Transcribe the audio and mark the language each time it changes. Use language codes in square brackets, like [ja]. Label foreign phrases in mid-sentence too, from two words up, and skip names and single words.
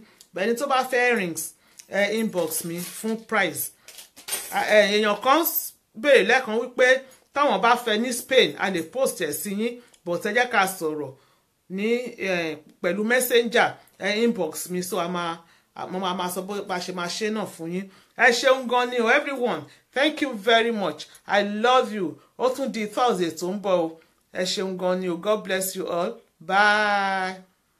[yo] bẹ́ẹ̀ ni tó bá fẹ́ earrings inbox mi fún price èèyàn kan béèrè lẹ́ẹ̀kan wípé táwọn bá fẹ́ ní Spain a lè post ẹ̀ sí yín but ẹ jẹ́ ká sọ̀rọ̀ ní pẹ̀lú [en] messenger inbox [yo] mi so mo máa sọ bá ṣe máa ṣe náà fún yín ẹ ṣeun gan ni o [en] everyone thank you very much I love you [yo] ó tún di Thursday tó ń bọ̀ o ẹ ṣeun gan ni o [en] God bless you all bye.